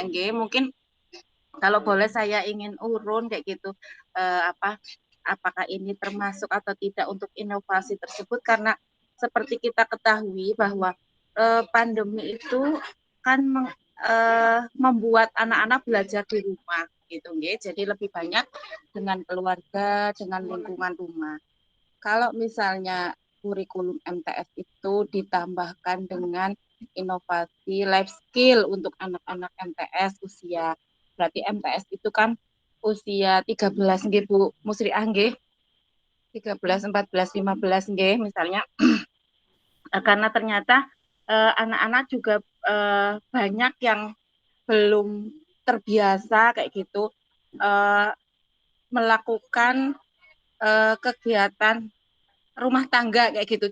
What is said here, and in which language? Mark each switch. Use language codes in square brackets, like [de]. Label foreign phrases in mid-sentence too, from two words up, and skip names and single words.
[id] Mungkin kalau boleh saya ingin urun kayak gitu, apakah ini termasuk atau tidak untuk inovasi tersebut, karena seperti kita ketahui bahwa pandemi itu kan membuat anak-anak belajar di rumah gitu, jadi lebih banyak dengan keluarga, dengan lingkungan rumah. Kalau misalnya kurikulum MTS itu ditambahkan dengan inovasi [en] life skill [id] untuk anak-anak MTS usia, berarti MTS itu kan usia 13 nggih Bu Musriah nggih, 13, 14, 15 nggih misalnya. Karena ternyata anak-anak juga banyak yang belum terbiasa kayak gitu melakukan kegiatan rumah tangga kayak gitu.